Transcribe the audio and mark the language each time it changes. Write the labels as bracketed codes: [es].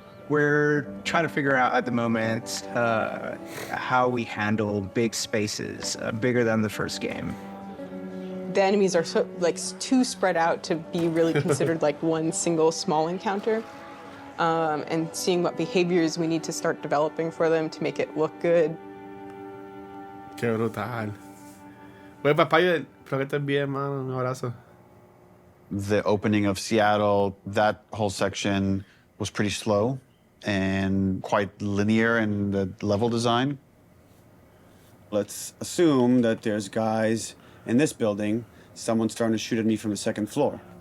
[en] We're trying to figure out at the moment how we handle big spaces, bigger than the first game. The enemies are too spread out to be really considered one single small encounter. And seeing what behaviors we need to start developing for them to make it look good. [es] Qué brutal. Pues papá, espero que estés bien, mano. Un abrazo. [en] The opening of Seattle, that whole section was pretty slow and quite linear in the level design. Let's assume that there's guys in this building, someone's starting to shoot at me from the second floor.